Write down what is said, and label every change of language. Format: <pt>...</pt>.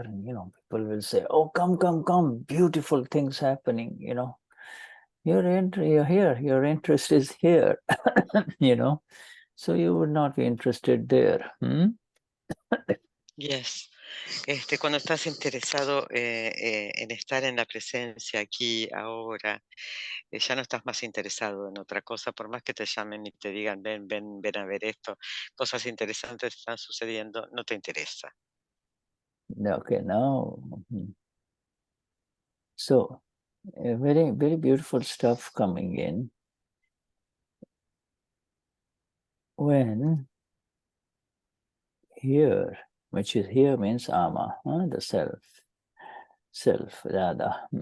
<en>And, you know, people will say, oh, come, beautiful things happening, you know. You're here, your interest is here, you know. So you would not be interested there. Yes.</en> <es>Cuando estás interesado en estar en la presencia aquí, ahora, ya no estás más interesado en otra cosa, por más que te llamen y te digan, ven a ver esto, cosas interesantes están sucediendo, no te interesa.</es> <en>Okay, now, so very, very beautiful stuff coming in. When here, which is here means ama, the self, Dada.</en>